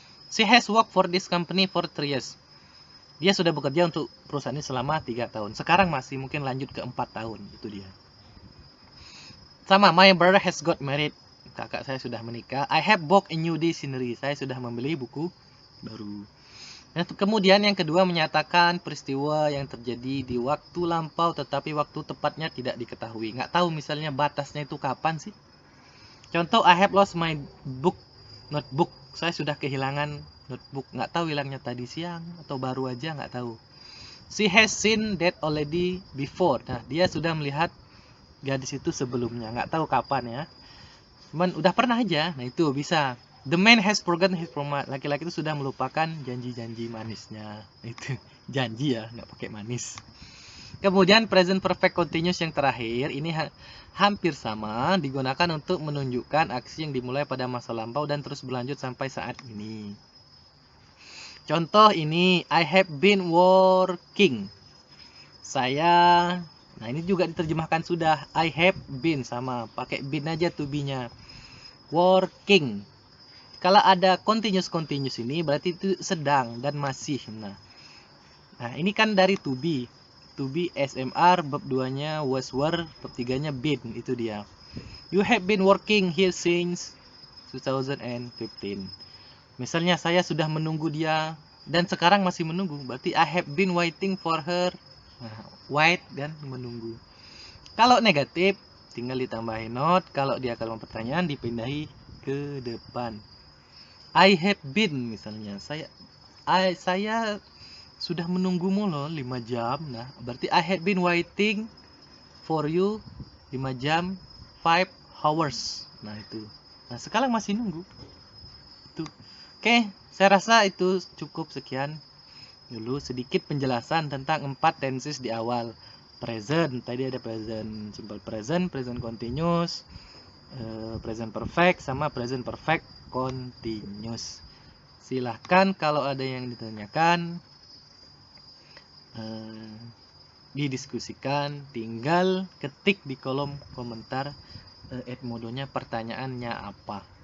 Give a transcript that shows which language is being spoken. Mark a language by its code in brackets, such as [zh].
[en] She has worked for this company for 3 years. [id] Dia sudah bekerja untuk perusahaan ini selama 3 tahun. Sekarang masih mungkin lanjut ke 4 tahun. Itu dia. [en] Sama, my brother has got married. [id] Kakak saya sudah menikah. [en] I have bought a new dictionary. [id] Saya sudah membeli buku baru. Nah, kemudian yang kedua menyatakan peristiwa yang terjadi di waktu lampau tetapi waktu tepatnya tidak diketahui. Nggak tahu misalnya batasnya itu kapan sih. [en] Contoh, I have lost my notebook. [id] Saya sudah kehilangan notebook. Nggak tahu hilangnya tadi siang atau baru aja, nggak tahu. [en] She has seen that already before. [id] Nah, dia sudah melihat gadis itu sebelumnya. Nggak tahu kapan ya. Cuman udah pernah aja. Nah itu bisa. [en] The man has forgotten his promise. [id] Laki-laki itu sudah melupakan janji-janji manisnya. Itu janji ya, nggak pakai manis. Kemudian present perfect continuous yang terakhir ini hampir sama, digunakan untuk menunjukkan aksi yang dimulai pada masa lampau dan terus berlanjut sampai saat ini. Contoh ini, [en] I have been working. [id] Nah ini juga diterjemahkan sudah. [en] I have been, [id] sama, pakai been aja to be-nya. Working. Kalau ada continuous ini berarti itu sedang dan masih. Nah ini kan dari to be to be SMR, bab 2-nya was were, bab 3-nya been. Itu dia. [en] You have been working here since 2015. [id] Misalnya saya sudah menunggu dia dan sekarang masih menunggu, berarti [en] I have been waiting for her. [id] Nah, wait dan menunggu. Kalau negatif tinggal ditambahin not, kalau dia kalimat pertanyaan dipindahi ke depan. [en] I have been, [id] misalnya saya sudah menunggumu loh 5 jam. Nah, berarti [en] I have been waiting for you 5 jam 5 hours. [id] Nah, itu. Nah, sekarang masih nunggu. Itu. Oke, saya rasa itu cukup. Sekian dulu sedikit penjelasan tentang 4 tenses di awal. Present, tadi ada present simple present, present continuous, present perfect sama present perfect continuous. Silahkan kalau ada yang ditanyakan, didiskusikan, tinggal ketik di kolom komentar Edmodonya pertanyaannya apa.